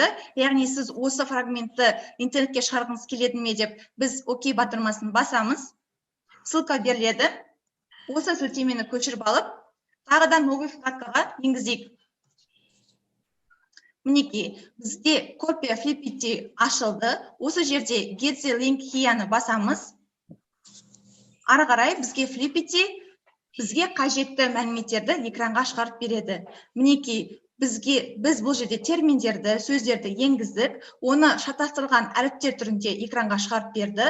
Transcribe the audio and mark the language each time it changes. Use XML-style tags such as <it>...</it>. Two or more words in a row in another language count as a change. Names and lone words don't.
<kk>Яғни сіз осы фрагментті интернетке шығарғыңыз келеді ме деп біз окей батырмасын басамыз. Ссылка беріледі. Осы сілтемені көшіріп алып, тағы да</kk> <ru>новый вкладкаға</ru> <kk>енгізейік. Мінекей, бізде копия флиппити ашылды. Осы жерде</kk> <en>get the link here-</en> <kk>ны басамыз. Ары қарай бізге флиппити бізге қажетті мәліметтерді экранға шығарып береді. Мінекей, біз бұл жерде терминдерді, сөздерді енгіздік, оны шатастырылған әріптер түрінде экранға шығарып берді.</kk>